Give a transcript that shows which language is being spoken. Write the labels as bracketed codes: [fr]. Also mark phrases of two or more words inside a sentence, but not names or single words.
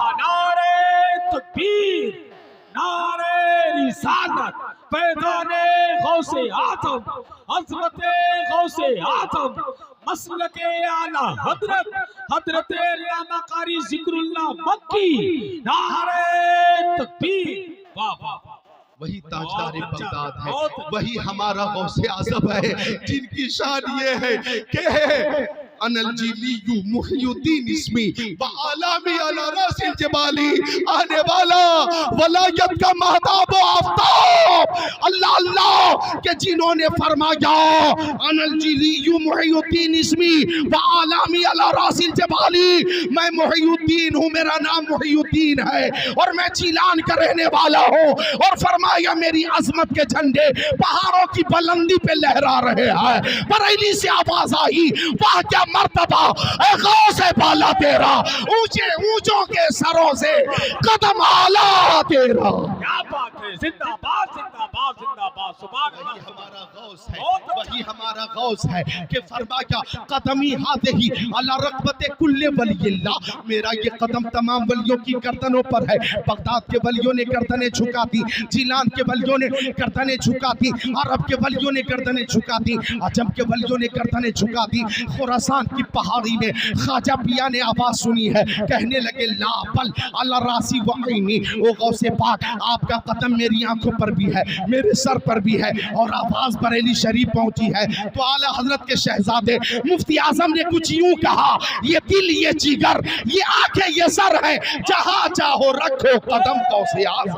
[hi] नारे तकबीर, नारे रिसालत, पैदाने गौसे आजम, हजरते गौसे आजम, मसलके आला हजरत, हजरत अल्लामा कारी जिक्रुल्लाह मक्की। नारे तकबीर, वाह वाह वाह। वही ताजदार बगदाद है, वही हमारा गौसे आज़म है, जिनकी शान ये है कि [ar] أنا الجيلي محيي الدين اسمي وأعلامي على رأس الجبال, [hi] आने वाला वलायत का महताब व आफ्ताब अल्लाह अल्लाह के जिन्होंने फरमाया [ar] أنا الجيلي محيي الدين اسمي وأعلامي على رأس الجبال, [hi] मैं मुहियुद्दीन हूँ, मेरा नाम मुहियुद्दीन है और मैं जिलान का रहने वाला हूँ। और फरमाया मेरी अजमत के झंडे पहाड़ों की बुलंदी पे लहरा रहे हैं। बरेली से आवाज आई, वाह क्या मर्तबा ए गौसे बाला तेरा, ऊंचे ऊंचों के सरों से कदम आला तेरा। क्या बात है, जिंदाबाद जिंदाबाद जिंदाबाद, [ar] سبحان الله. [hi] वही हमारा गौस है, वही हमारा गौस है कि फरमाया [ar] قدمي هذه على رقبة كل ولي الله, [hi] मेरा ये कदम तमाम वलियों की गर्दनों पर है। बगदाद के वलियों ने गर्दनें झुका दी, जिलान के वलियों ने गर्दनें झुका दी, अरब के वलियों ने गर्दनें झुका दी, अजम के वलियों ने गर्दनें झुका दी। खुरासान की पहाड़ी में ख्वाजा पिया ने आवाज सुनी है, कहने लगे [ar] لا بل على رأسي وعيني, [hi] ओ गौसे पाक आपका कदम मेरी आंखों पर भी है, मेरे सर पर भी है। और आवाज बरेली शरीफ पहुंची है तो आला हजरत के शहजादे मुफ्ती आजम ने कुछ यूं कहा, ये दिल ये जिगर ये आंखें ये सर है, जहां चाहो रखो कदम गौसे आजम।